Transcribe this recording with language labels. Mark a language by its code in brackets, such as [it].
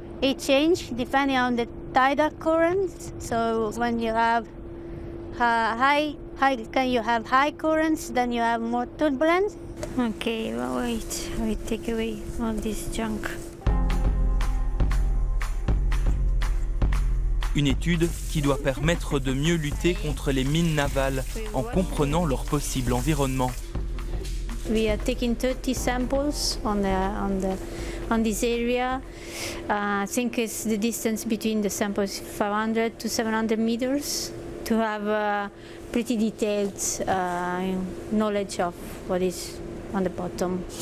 [en] It changes depending on the tidal currents. So when you have high currents, then you have more turbulence. Okay, well, wait, I take away all this junk. [fr] Une étude qui doit permettre de mieux lutter contre les mines navales en comprenant leur possible environnement. [en] We are taking 30 samples on this area. I think it's the distance between the samples 500 to 700 meters to have pretty detailed knowledge of what is on the bottom.